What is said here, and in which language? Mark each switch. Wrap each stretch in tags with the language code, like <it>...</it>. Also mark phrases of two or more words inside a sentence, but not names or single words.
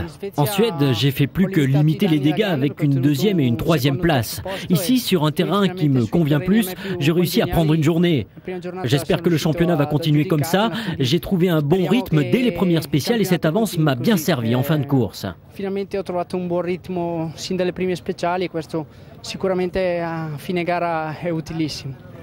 <fr>En Suède, j'ai fait plus que limiter les dégâts avec une 2e et une 3e place. Ici, sur un terrain qui me convient plus, j'ai réussi à prendre une journée. J'espère que le championnat va continuer comme ça. J'ai trouvé un bon rythme dès les premières spéciales et cette avance m'a bien servi en fin de course.</fr> <it>Finalmente ho trovato un buon ritmo sin dalle prime speciali e questo sicuramente a fine gara è utilissimo.</it>